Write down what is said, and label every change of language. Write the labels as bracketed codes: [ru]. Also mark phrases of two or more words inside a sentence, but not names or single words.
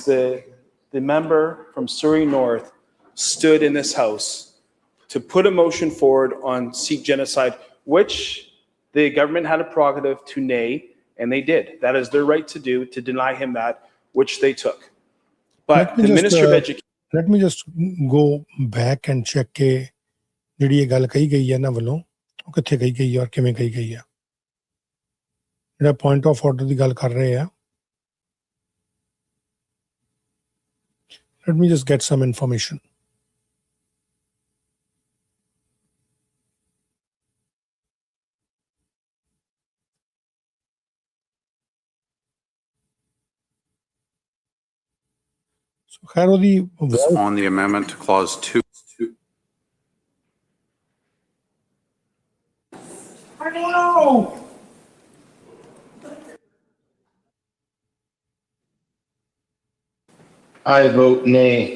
[en] The member from Surrey North stood in this House to put a motion forward on Sikh genocide, which the government had a prerogative to nay, and they did. That is their right to do, to deny him that, which they took. But the Minister of Education... Let me just go back and check [pa] ਕਿ ਜਿਹੜੀ ਇਹ ਗੱਲ ਕਹੀ ਗਈ ਹੈ ਇਹਨਾਂ ਵੱਲੋਂ ਉਹ ਕਿੱਥੇ ਕਹੀ ਗਈ ਹੈ ਔਰ ਕਿਵੇਂ ਕਹੀ ਗਈ ਹੈ। ਜਿਹੜਾ [en] point of order [pa] ਦੀ ਗੱਲ ਕਰ ਰਹੇ ਆ, [en] let me just get some information. [pa] So ਖੈਰ ਉਹਦੀ [en] On the amendment to clause 2. I don't know. I vote nay.